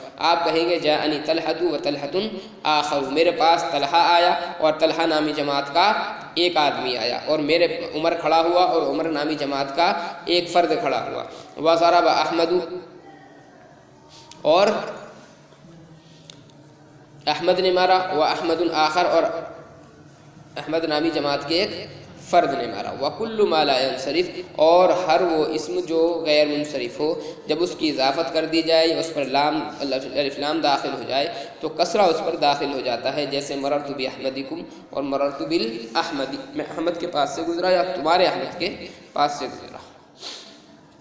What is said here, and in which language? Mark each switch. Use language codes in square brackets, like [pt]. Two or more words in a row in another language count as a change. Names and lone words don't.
[ur] آپ کہیں گے [ar] جاءني طلحة وطلحة آخر, [ur] میرے پاس طلحہ آیا اور طلحہ نامی جماعت کا ایک آدمی آیا، اور میرے عمر کھڑا ہوا اور عمر نامی جماعت کا ایک فرد کھڑا ہوا. [ar] وضرب أحمد, [ur] اور احمد نے مارا, [ar] وأحمد آخر, [ur] اور احمد نامی جماعت کے ایک فرد نے مارا. [ar] وكل ما لا ينصرف, [ur] اور ہر وہ اسم جو غیر منصرف ہو جب اس کی اضافت کر دی جائے اس پر لام الف لام داخل ہو جائے تو کسرہ اس پر داخل ہو جاتا ہے. جیسے [ar] مررت بأحمدكم [ur] اور [ar] مررت بالأحمد, [ur] میں احمد کے پاس سے گزرا یا تمہارے احمد کے پاس سے گزرا.